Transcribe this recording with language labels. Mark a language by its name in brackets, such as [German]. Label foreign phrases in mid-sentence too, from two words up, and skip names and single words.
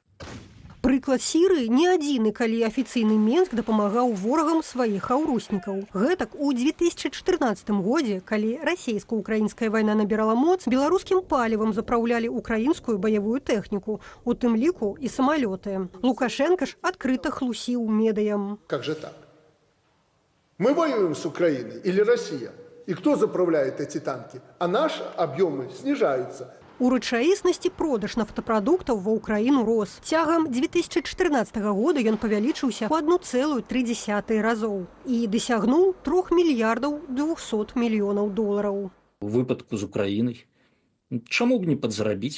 [Belarusian] Прыклад Сірыі не адзіны, калі афіцыйны Менск дапамагаў ворагам сваіх хаўруснікаў. Гэтак у 2014 годзе, калі расійска-украінская вайна набірала моц, беларускім палівам запраўлялі украінскую баявую тэхніку, у тым ліку і самалёты. Лукашенко ж адкрыта хлусіў медыям. [Russian] Как же так? Мы воюем с Украиной или Россия? И кто заправляет эти танки? А наши объемы снижаются. [Belarusian] У рэчаіснасці продаж нафтапрадуктаў ва ўкраіну рос. Цягам 2014 года ён павялічыўся ў 1,3 разоў і дасягнуў $3 мільярдаў 200 мільёнаў. У выпадку з Украінай чаму б не падзарабіць?